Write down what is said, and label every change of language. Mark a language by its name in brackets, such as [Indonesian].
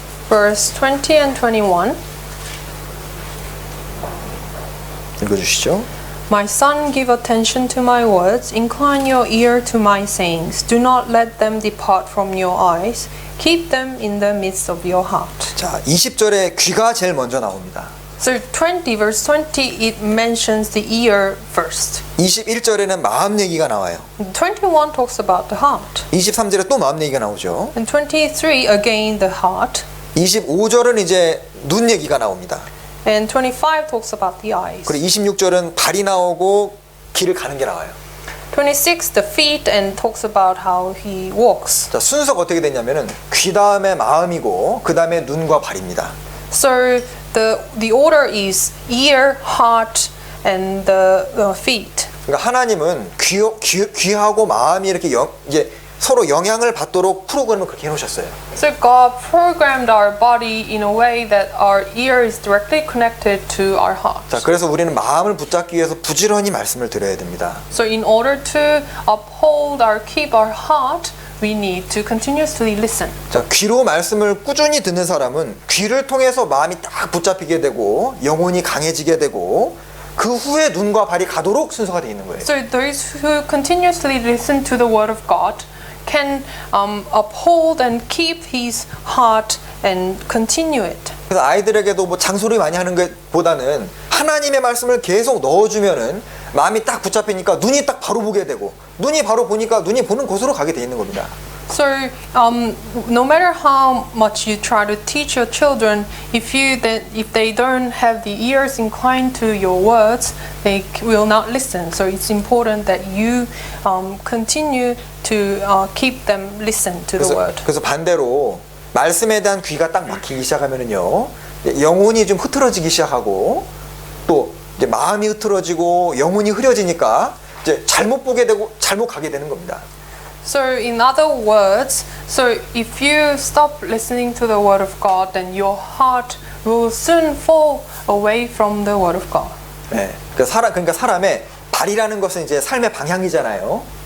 [English] verse 20 and 21. [Korean] 읽어주시죠. [English] My son, give attention to my words, incline your ear to my sayings. Do not let them depart from your eyes. Keep them in the midst of your heart. [Korean] 자, 20절에 귀가 제일 먼저 나옵니다. [English] So 20, verse 20, it mentions the ear first. [Korean] 21절에는 마음 얘기가 나와요. [English] 21 talks about the heart. [Korean] 23절에 또 마음 얘기가 나오죠. [English] And 23, again, the heart. [Korean] 25절은 이제 눈 얘기가 나옵니다. [English] And 25 talks about the eyes. [Korean] 그리고 26절은 발이 나오고 길을 가는 게 나와요. [English] 26, the feet, and talks about how he walks. [Korean] 자, 순서가 어떻게 됐냐면은 귀 다음에 마음이고 그 다음에 눈과 발입니다. [English] So the order is ear, heart, and the feet. [Korean] 그러니까 하나님은 귀하고 마음이 이렇게 이제 서로 영향을 받도록 프로그램을 그렇게 해놓으셨어요. [English] So God programmed our body in a way that our ear is directly connected to our heart. [Korean] 자, 그래서 우리는 마음을 붙잡기 위해서 부지런히 말씀을 드려야 됩니다. [English] So in order to uphold or keep our heart, we need to continuously listen. [Korean] 자, 귀로 말씀을 꾸준히 듣는 사람은 귀를 통해서 마음이 딱 붙잡히게 되고 영혼이 강해지게 되고 그 후에 눈과 발이 가도록 순서가 되어 있는 거예요. [English] So those who continuously listen to the word of God can uphold and keep his heart and continue it. [Korean] 그래서 아이들에게도 뭐 장소리 많이 하는 것보다는 하나님의 말씀을 계속 넣어주면은 마음이 딱 붙잡히니까 눈이 딱 바로 보게 되고 눈이 바로 보니까 눈이 보는 곳으로 가게 돼 있는 겁니다. [English] So no matter how much you try to teach your children, if they don't have the ears inclined to your words, they will not listen. So it's important that you continue to keep them listen to the word. [Korean] 그래서 반대로 말씀에 대한 귀가 딱 막히기 시작하면은요 영혼이 좀 흐트러지기 시작하고 또 이제 마음이 흐트러지고 영혼이 흐려지니까 이제 잘못 보게 되고 잘못 가게 되는 겁니다. [English] So in other words, so if you stop listening to the word of God, then your heart will soon fall away from the word of God. [Korean] 네, 그러니까 사람의 발이라는 것은 이제 삶의 방향이잖아요.